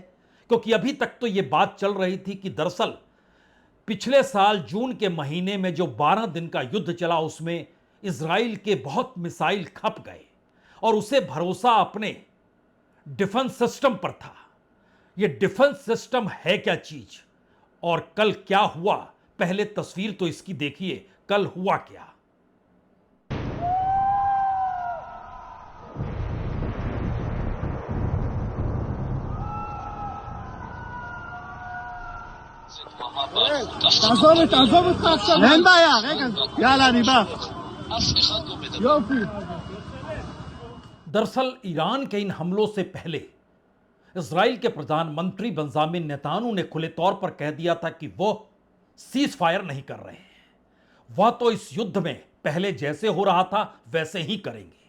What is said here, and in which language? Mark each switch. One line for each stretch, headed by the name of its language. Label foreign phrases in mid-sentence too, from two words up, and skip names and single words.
Hindi: क्योंकि अभी तक तो यह बात चल रही थी कि दरअसल पिछले साल जून के महीने में जो 12 दिन का युद्ध चला उसमें इजराइल के बहुत मिसाइल खप गए और उसे भरोसा अपने
English: defense system
Hindi: पर था। ये
English: defense system
Hindi: है क्या चीज और कल क्या हुआ, पहले तस्वीर तो इसकी देखिए, कल हुआ क्या।
Hebrew: תעזוב אותך עכשיו. אין בעיה, רגע. יאללה, אני בא. יופי.
Hindi: दरअसल ईरान के इन हमलों से पहले इजराइल के प्रधानमंत्री बेंजामिन नेतान्याहू ने खुले तौर पर कह दिया था कि वो
English: cease fire
Hindi: नहीं कर रहे हैं, वह तो इस युद्ध में पहले जैसे हो रहा था वैसे ही करेंगे।